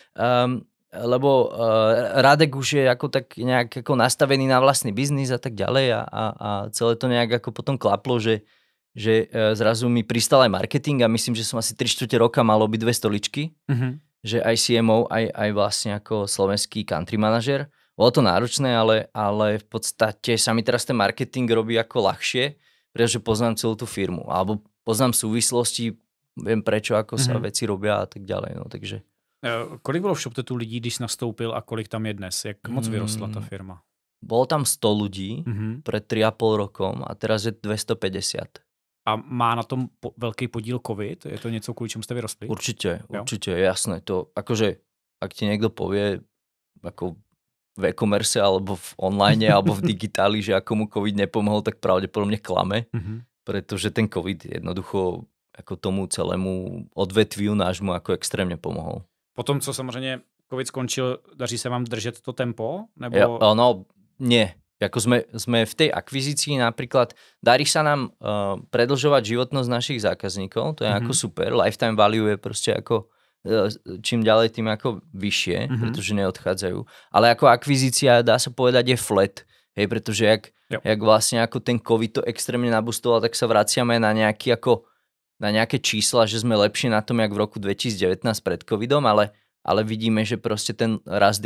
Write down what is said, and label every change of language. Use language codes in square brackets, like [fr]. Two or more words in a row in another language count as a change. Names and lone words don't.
[sk] Radek už je ako tak nejak ako nastavený na vlastný biznis a tak ďalej a celé to nejak ako potom klaplo, že zrazu mi pristal aj marketing a myslím, že som asi 3/4 roka mal obidve stoličky, že aj CMO, aj vlastne ako slovenský country manažer. Bolo to náročné, ale v podstate sa mi teraz ten marketing robí ako ľahšie, pretože poznám celú tú firmu, alebo poznám súvislosti, viem prečo, ako sa veci robia a tak ďalej, no takže... [cs] Kolik bylo v ShopTetu lidí, když nastoupil a kolik tam je dnes? Jak moc vyrostla ta firma? [sk] Bolo tam 100 ľudí pred 3,5 rokom a teraz je 250. [cs] A má na tom veľký podíl COVID? Je to něco, kvůli čemu jste vyrostli? [sk] Určite, jasné. To akože, ak ti niekto povie ako v e-commerce alebo v online alebo v digitáli, že ako mu COVID nepomohol, tak pravdepodobne klame, pretože ten COVID jednoducho ako tomu celému odvetviu nášmu ako extrémne pomohol. [cs] Potom, co samozřejmě COVID skončil, daří se vám držet to tempo? Nebo... [sk] No, nie. Ako sme v tej akvizícii napríklad, darí sa nám predlžovať životnosť našich zákazníkov, to je ako super, [en] lifetime value [sk] je proste ako čím ďalej, tým ako vyššie, pretože neodchádzajú. Ale ako akvizícia, dá sa povedať, je flat, hej, pretože jak vlastne ako ten COVID to extrémne nabustoval, tak sa vraciame na nejaké čísla, že sme lepšie na tom, jak v roku 2019 pred covidom, ale vidíme, že proste ten rast je